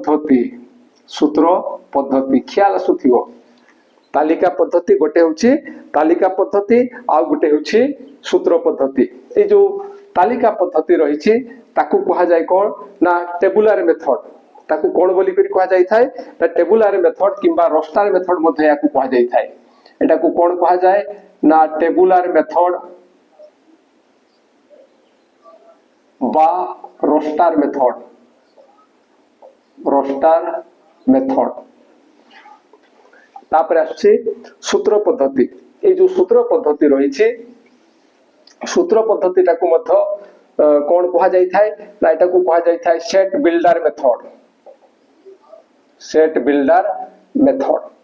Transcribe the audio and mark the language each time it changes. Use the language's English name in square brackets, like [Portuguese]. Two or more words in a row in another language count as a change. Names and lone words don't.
[Odia] ପଦ୍ଧତି ଖିଆଲ ଆସୁଥିବ ତାଲିକା ପଦ୍ଧତି ଗୋଟେ ହେଉଛି ତାଲିକା ପଦ୍ଧତି ଆଉ ଗୋଟେ ହେଉଛି ସୂତ୍ର ପଦ୍ଧତି ଏ ଯୋ ତାଲିକା ପଦ୍ଧତି ରହିଛି ତାକୁ କୁହା ଯାଏ କ'ଣ ନା [English] tabular method [Odia] ତାକୁ କ'ଣ ବୋଲି କରି କୁହା ଯାଇ ଥାଏ ତ [English] tabular method [Odia] କିମ୍ବା [English] roster method [Odia] ମଧ୍ୟ ଏହାକୁ କୁହା ଯାଇ ଥାଏ ଏଟା କୁ କ'ଣ କୁହା ଯାଏ ନା [English] tabular method [Odia] ବା [English] roster method [Odia] ତାପରେ ଅଛି ସୂତ୍ର ପଦ୍ଧତି ଏ ଯୋ ସୂତ୍ର ପଦ୍ଧତି ରହିଛି ସୂତ୍ର ପଦ୍ଧତି ତାକୁ ମଧ୍ୟ କ'ଣ କୁହା ଯାଇ ଥାଏ ନା ଏଟା କୁ କୁହା ଯାଇ ଥାଏ [English] set builder method